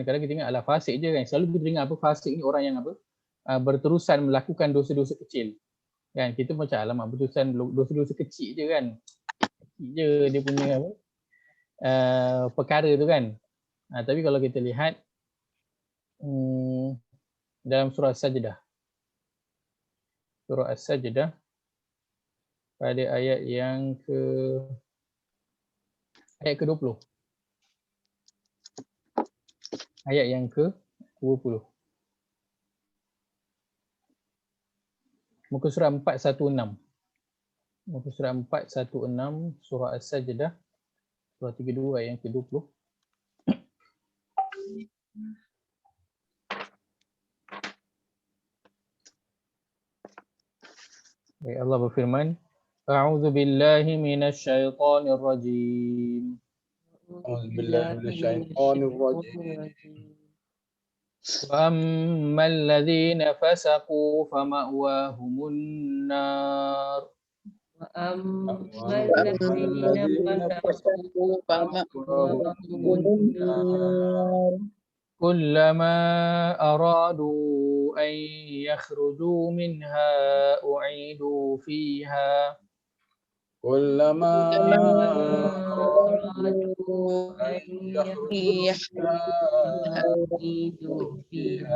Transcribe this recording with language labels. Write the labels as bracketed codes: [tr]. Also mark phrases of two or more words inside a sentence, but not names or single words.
[ms] Kadang kita ingat fasik je kan, selalu kita dengar fasik ni orang yang berterusan melakukan dosa-dosa kecil kan. Kita macam alamak berterusan dosa-dosa kecil je kan, kecil je dia punya perkara tu kan. Tapi kalau kita lihat dalam surah As-Sajdah, pada ayat yang ke-20. Ayat yang ke-20. Muka surat 416. Muka surat 416 surah As-Sajdah, surah 32 ayat yang ke-20. Allah berfirman, [ar] أعوذ بالله من الشيطان الرجيم. وأما الذين فسقوا فمأواهم النار. وأما الذين فسقوا فمأواهم النار. كلما أرادوا أن يخرجوا منها أعيدوا فيها كلما أرادوا أن يخرجوا فيها